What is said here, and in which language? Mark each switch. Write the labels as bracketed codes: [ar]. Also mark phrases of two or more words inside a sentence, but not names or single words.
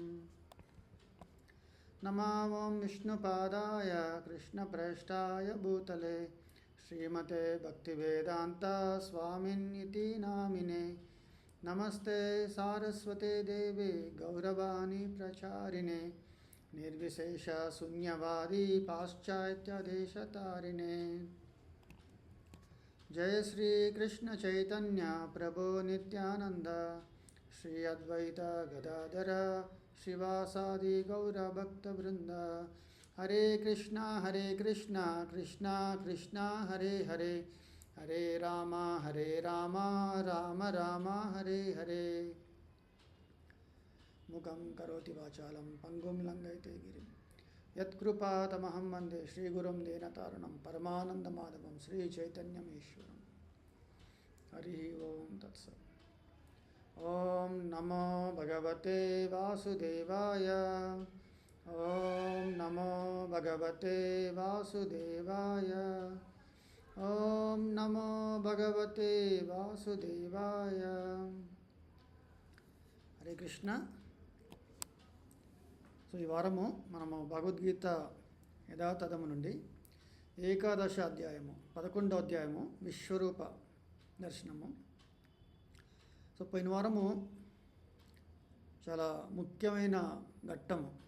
[sa] నమో ఓం విష్ణుపాదాయ కృష్ణప్రేష్ఠాయ భూతలే శ్రీమతే భక్తివేదాంత స్వామిన్నితి నామినే. నమస్తే సారస్వతే దేవి గౌరవాణి ప్రచారిణే నిర్విశేష శూన్యవాది పాశ్చాత్యదేశతారిణే. जय श्री कृष्ण चैतन्य प्रभो नित्यानंद श्री अद्वैत गदाधर श्रीवासादि गौरभक्तवृंद. हरे कृष्णा कृष्णा कृष्णा हरे हरे हरे राम राम राम हरे हरे. मुखं करोति वाचालं पंगुं लंघयते गिरिं यत्कृपातमहं वन्दे श्रीगुरुं दीनतारिणं परमानन्दमाधवं श्रीचैतन्यमीश्वरं. हरि ओं तत्सत्. ओं नमो भगवते वासुदेवाय. ओं नमो भगवते वासुदेवाय. ओं नमो भगवते वासुदेवाय. हरे कृष्ण. [te] సో ఈ వారము మనము భగవద్గీత యథాతథము నుండి ఏకాదశ అధ్యాయము 11వ అధ్యాయము విశ్వరూప దర్శనము. సో పోయిన వారము చాలా ముఖ్యమైన ఘట్టము.